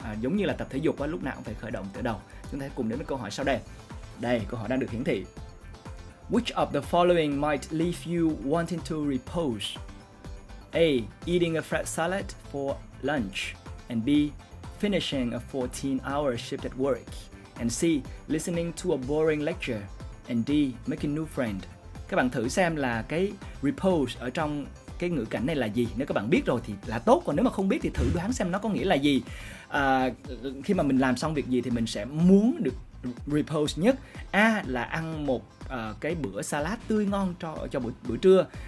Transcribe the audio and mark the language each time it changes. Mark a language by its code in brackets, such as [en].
[vi] Giống như là tập thể dục lúc nào cũng phải khởi động từ đầu. Chúng ta hãy cùng đến với câu hỏi sau đây. Đây, câu hỏi đang được hiển thị. [en] Which of the following might leave you wanting to repose? A. Eating a fruit salad for lunch. And B. Finishing a 14-hour shift at work. And C. Listening to a boring lecture. And D. Making new friend. [vi] Các bạn thử xem là cái repose ở trong cái ngữ cảnh này là gì. Nếu các bạn biết rồi thì là tốt, còn nếu mà không biết thì thử đoán xem nó có nghĩa là gì. Khi mà mình làm xong việc gì thì mình sẽ muốn được repose nhất. A là ăn một cái bữa salad tươi ngon cho bữa trưa.